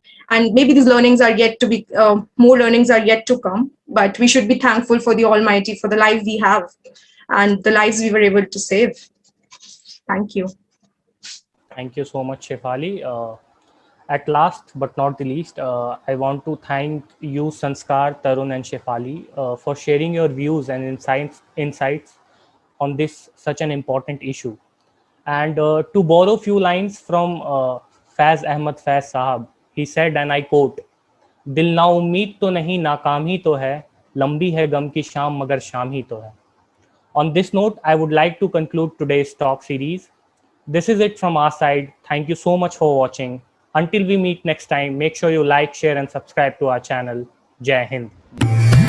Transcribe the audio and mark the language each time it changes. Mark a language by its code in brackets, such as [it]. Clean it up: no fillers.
[en] And maybe these learnings are yet to be, more learnings are yet to come, but we should be thankful for the Almighty, for the life we have and the lives we were able to save. Thank you. Thank you so much, Shefali. At last but not the least, I want to thank you, Sanskar, Tarun, and Shefali, for sharing your views and insights on this such an important issue. And to borrow few lines from Faiz Ahmad Faiz Sahab, he said, and I quote, [hi] "दिल ना उम्मीद तो नहीं, नाकाम ही तो है, लंबी है गम की शाम मगर शाम ही तो है." [en] On this note, I would like to conclude today's talk series. This is it from our side. Thank you so much for watching. Until we meet next time, make sure you like, share, and subscribe to our channel. Jai Hind.